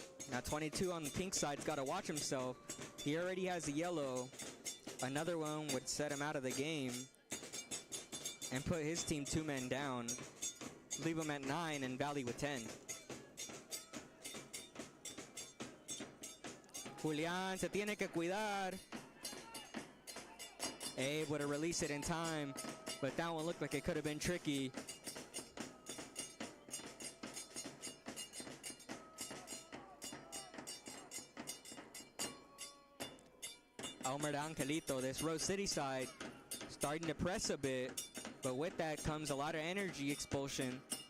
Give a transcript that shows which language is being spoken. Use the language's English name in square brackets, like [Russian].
[English] Now 22 on the pink side's got to watch himself. He already has a yellow. Another one would set him out of the game and put his team 2 men down. Leave him at 9 and Valley with 10. [Spanish] Julian se tiene que cuidar. [English] Able to release it in time, but that one looked like it could have been tricky. Elmer de Angelito, this Rose City side, starting to press a bit, but with that comes a lot of energy expulsion.